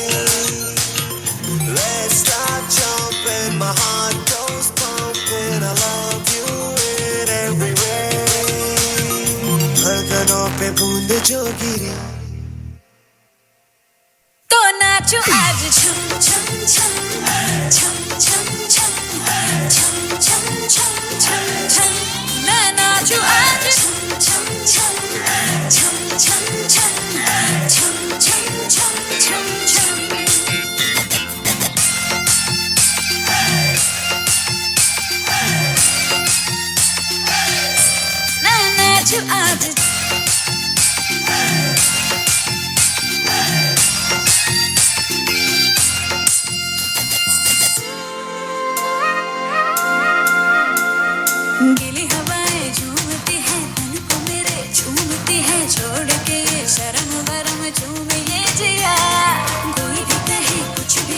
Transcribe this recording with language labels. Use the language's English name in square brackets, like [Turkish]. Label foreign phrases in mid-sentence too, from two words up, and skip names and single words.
[English] Let's start jumping, my heart goes pumping. I love you in every way. [Hindi] धड़कनों पे बूंद जो गिरी तो नाचो आज झूम झूम झूम झूम झूम झूम झूम झूम झूम झूम झूम मैं नाचू आज झूम झूम झूम झूम झूम झूम झूम झूम झूम झूम झूम मैं नाचू आज गीली हवाएं झूमती है तन को मेरे झूमती है छोड़ के ये शर्म वरम झूमे ये जिया कोई भी कहे कुछ भी